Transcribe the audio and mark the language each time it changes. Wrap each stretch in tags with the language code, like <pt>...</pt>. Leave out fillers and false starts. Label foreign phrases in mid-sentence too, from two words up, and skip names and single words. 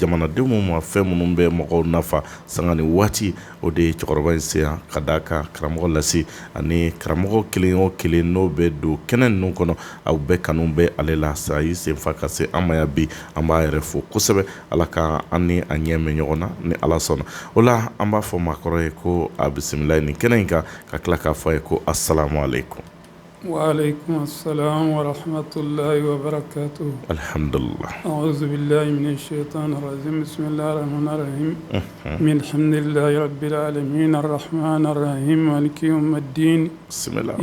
<bm>jamanadenw ma fɛn minnu bɛ mɔgɔw nafa sanga ni waati o de ye cɛkɔrɔba in se yan ka d'a kan karamɔgɔ lasi ani karamɔgɔ kelen o kelen n'o bɛ don kɛnɛ ninnu kɔnɔ aw bɛɛ kanu bɛ ale la sa y'i senfa ka se an ma yan bi an b'a yɛrɛ fo kosɛbɛ ala ka an ni a ɲɛ mɛn ɲɔgɔn na ni ala sɔnna o la an b'a fɔ maakɔrɔ ye ko a bisimila nin kɛnɛ in kan ka tila k'a fɔ a ye ko</bm> <ar>السلام عليكم وعليكم السلام ورحمة الله وبركاته الحمد لله أعوذ بالله من الشيطان الرجيم بسم الله الرحمن الرحيم من الحمد لله رب العالمين الرحمن الرحيم مالك يوم الدين بسم الله</ar>